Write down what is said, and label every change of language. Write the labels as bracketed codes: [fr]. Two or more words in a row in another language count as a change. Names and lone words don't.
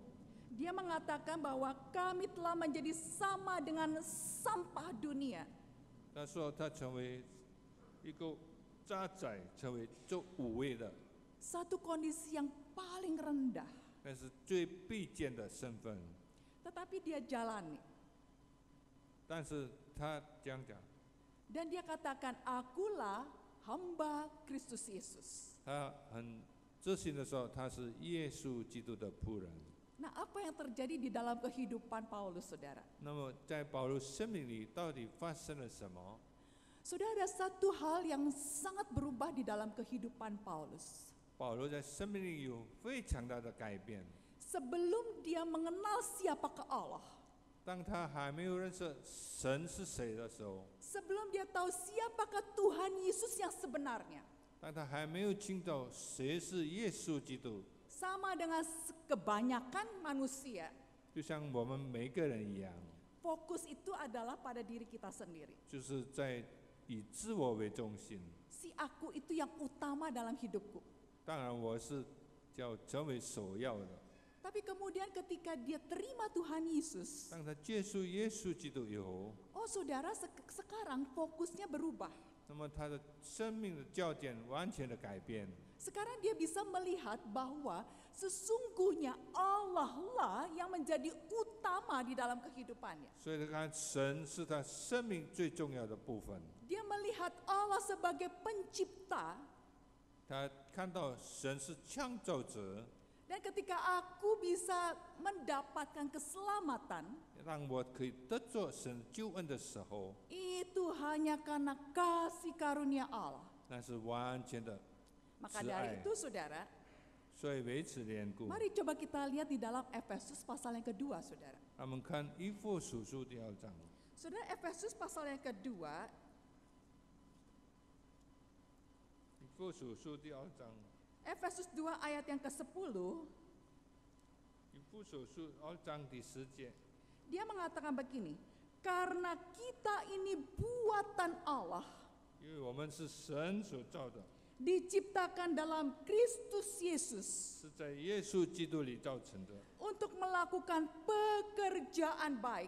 [id] dia mengatakan bahwa kami telah menjadi sama dengan sampah dunia. [zh] 他说他成为一个渣滓成为做五位的， [id] Satu kondisi yang paling rendah. [zh] 那是最卑贱的身份。 [id] Tetapi dia jalani. [zh] 但是他这样讲， [id] Dan dia katakan, akulah hamba Kristus Yesus. [zh] 他很自信的说，他是耶稣基督的仆人。 [id] Nah, apa yang terjadi di dalam kehidupan Paulus, saudara? [zh] 那么在保罗生命里到底发生了什么？ [id] Saudara, ada satu hal yang sangat berubah di dalam kehidupan Paulus. [zh] 保罗在生命里有非常大的改变。 [id] Sebelum dia mengenal siapakah Allah, [zh] 当他还没有认识神是谁的时候， [id] sebelum dia tahu siapakah Tuhan Yesus yang sebenarnya, [zh] 当他还没有听到谁是耶稣基督， [id] sama dengan kebanyakan manusia, [zh] 就像我们每个人一样， [id] fokus itu adalah pada diri kita sendiri. [zh] 就是在以自我为中心。 [id] Si aku itu yang utama dalam hidupku. [zh] 当然，我是要成为首要的。 [id] Tapi kemudian ketika dia terima Tuhan Yesus, [zh] 当他接触耶稣基督以后， [id] oh saudara, sekarang fokusnya berubah. [zh] 那么他的生命的教件完全的改变。 [id] Sekarang dia bisa melihat bahwa sesungguhnya Allah lah yang menjadi utama di dalam kehidupannya. [zh] 所以他看神是他生命最重要的部分。 [id] Dia melihat Allah sebagai pencipta. [zh] 他看到神是创造者， [id] Dan ketika aku bisa mendapatkan keselamatan, [zh] 让我可以得着神救恩的时候， [id] itu hanya karena kasih karunia Allah. [zh] 那是完全的。 [id] Maka [zh] 慈 [id] dari [zh] 爱。 [id] itu saudara, [zh] 所以为此缘故， [id] mari coba kita lihat di dalam Efesus pasal yang kedua, saudara. [zh] 我们看以弗所书第2章。 [id] Saudara, Efesus pasal yang kedua, [zh] 以弗所书第2章， [id] Efesus 2 ayat yang ke-10, [zh] 以弗所书2章第10节， [id] dia mengatakan begini, karena kita ini buatan Allah, [zh] 因为我们是神所造的， [id] diciptakan dalam Kristus Yesus [zh] 是在耶稣基督里造成的， [id] untuk melakukan pekerjaan baik